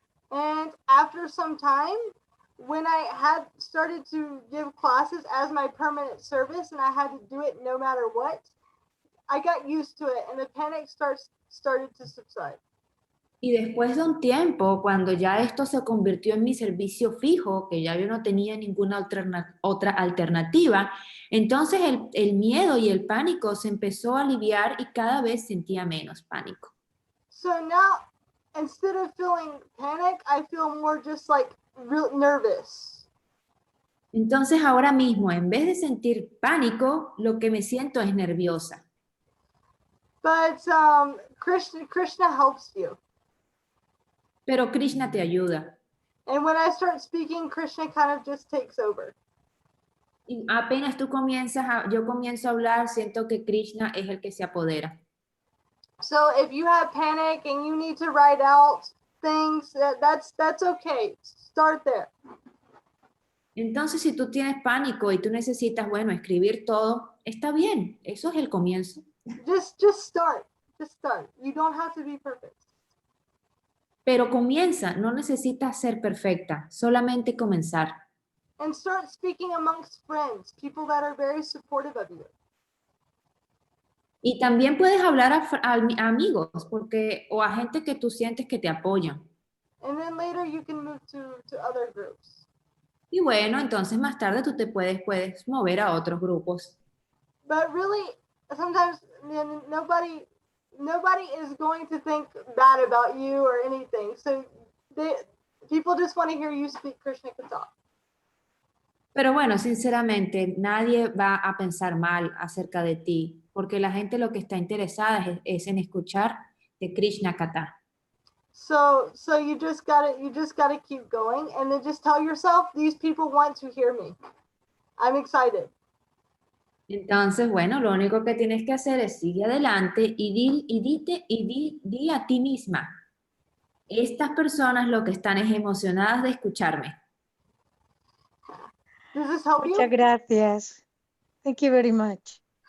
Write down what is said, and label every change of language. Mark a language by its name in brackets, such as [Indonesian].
[English] And after some time, when I had started to give classes as my permanent service and I had to do it no matter what, I got used to it and the panic started to subside. [Spanish] Y después de un tiempo, cuando ya esto se convirtió en mi servicio fijo, que ya yo no tenía ninguna otra alternativa, entonces el miedo y el pánico se empezó a aliviar y cada vez sentía menos pánico. [English] So now, instead of feeling panic, I feel more just like real nervous. [Spanish] Entonces ahora mismo, en vez de sentir pánico, lo que me siento es nerviosa. [English] But Krishna helps you. [Spanish] Pero Krishna te ayuda. [English] And when I start speaking, Krishna kind of just takes over. [Spanish] Y apenas yo comienzo a hablar, siento que Krishna es el que se apodera. [English] So if you have panic and you need to write out things, that's okay. Start there. [Spanish] Entonces, si tú tienes pánico y tú necesitas, escribir todo, está bien. Eso es el comienzo. [English] Just start. Just start. You don't have to be perfect. [Spanish] Pero comienza, no necesitas ser perfecta, solamente comenzar. [English] And start speaking amongst friends, people that are very supportive of you. [Spanish] Y también puedes hablar a amigos o a gente que tú sientes que te apoyan. [English] And then later you can move to other groups. [Spanish] Y bueno, entonces más tarde tú te puedes mover a otros grupos. [English] But really, sometimes nobody is going to think bad about you or anything. So people just want to hear you speak Krishna Katha. [Spanish] Pero bueno, sinceramente, nadie va a pensar mal acerca de ti, porque la gente lo que está interesada es en escuchar de Krishna Katha. [English] So you just gotta keep going, and then just tell yourself, these people want to hear me. I'm excited. [Spanish] Entonces, bueno, lo único que tienes que hacer es seguir adelante y di a ti misma, estas personas lo que están es emocionadas de escucharme. [English] Does this help you? [Spanish] Muchas gracias. [English] Thank you very much.